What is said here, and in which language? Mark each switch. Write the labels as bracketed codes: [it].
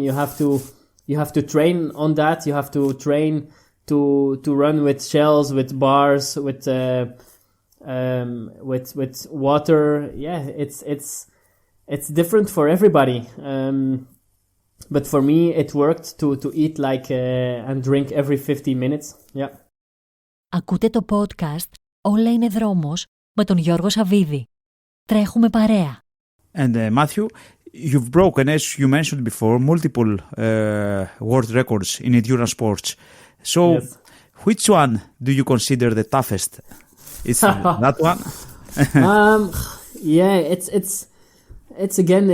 [en] You have to train on that. You have to train to run with shells, with bars, with water. It's different for everybody. But for me, it worked to eat like and drink every 50 minutes. Yeah. [el] Ακούτε το podcast «Όλα είναι δρόμος» με τον Γιώργο Σαββίδη. Τρέχουμε παρέα. [en] And Matthew, you've broken, as you mentioned before, multiple world records in endurance sports. So, yes. Which one do you consider the toughest? Is that one?